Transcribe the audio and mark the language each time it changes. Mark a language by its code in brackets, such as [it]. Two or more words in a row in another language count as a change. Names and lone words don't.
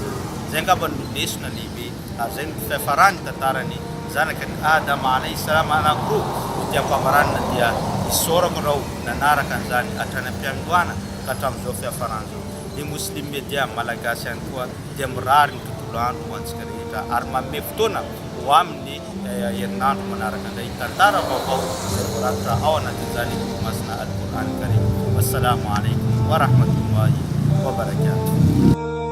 [mg] Zay angamba no lesona lehibe ary zay no fiafarany tantarany zanakany Adama [ar] عليه السلام [mg] anankiroa dia ampamaranina dia isaorako rao nanaraka an'izany hatrany am-piangoana ka hatramin'izao fiafarany zao. Ny [en] muslim media [mg] malagasy ihany koa dia mirary ny tontolo andro ho antsika rehetra ary manome fotoana ho amin'ny herinandro manaraka indray tantara vaovao izay voarakitra ao anatin'izany masina al-Qur'an Karim. [ar] والسلام عليكم ورحمة الله وبركاته.